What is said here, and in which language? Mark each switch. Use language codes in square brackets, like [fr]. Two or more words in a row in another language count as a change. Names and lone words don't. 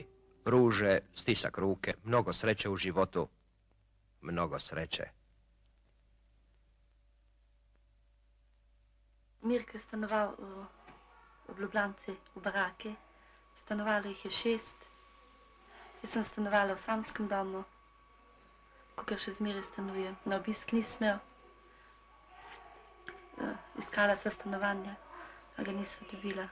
[hr] Ruže, stisak ruke, mnogo sreće u životu. Mnogo sreće. [sl] Mirko je stanoval v Ljubljanci, v baraki. Stanovalo jih je 6. Jaz sem stanovala v samskem domu, kakor še zmeraj stanujem. Na obisk nisem imel. Iskala sva stanovanje, a ga nisem dobila.